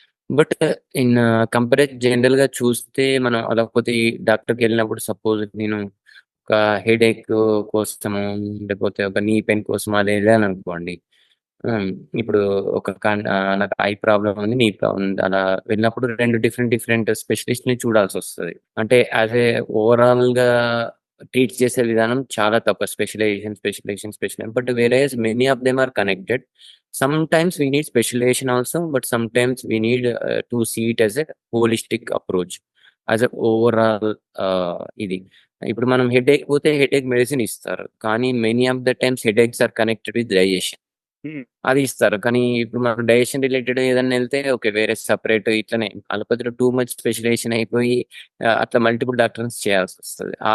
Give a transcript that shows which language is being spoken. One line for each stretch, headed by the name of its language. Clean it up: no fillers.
Telugu: But in జనరల్‌గా చూస్తే మనం అలోపతి డాక్టర్‌కెళ్ళినప్పుడు సపోజ్ నేను ఒక హెడేక్ కోసము, లేకపోతే ఒక నీ పెయిన్ కోసం అది ఎళ్ళాననుకోండి. హ్మ్. ఇప్పుడు నాకు ఐ ప్రాబ్లమ్ ఉంది, నీ ప్రాబ్లమ్ ఉంది. అలా వెళ్ళినప్పుడు 2 డిఫరెంట్ స్పెషలిస్ట్‌ని చూడాల్సొస్తది. అంటే యాస్ ఏ ఓవరాల్‌గా ట్రీట్ చేసే విధానం చాలా తక్కువ.
English: Specialization. But whereas many of them are connected. Sometimes we need specialization also, but sometimes we need to see it as a holistic approach. As a overall
Telugu: ఇది. ఇప్పుడు మనం హెడేక్ పోతే హెడేక్ మెడిసిన్ ఇస్తారు. కానీ
English: Many of the times headaches are connected with digestion. Hmm.
Telugu: అది ఇస్తారు. కానీ ఇప్పుడు మనకు డైజెషన్ రిలేటెడ్ ఏదన్నా ఎళ్తే ఓకే. వేరే సెపరేట్ ఇట్లనే అలోపతిలో టూ మచ్ స్పెషలైజేషన్ అయిపోయి అట్లా మల్టిపుల్ డాక్టర్స్ చేయాల్సొస్తది.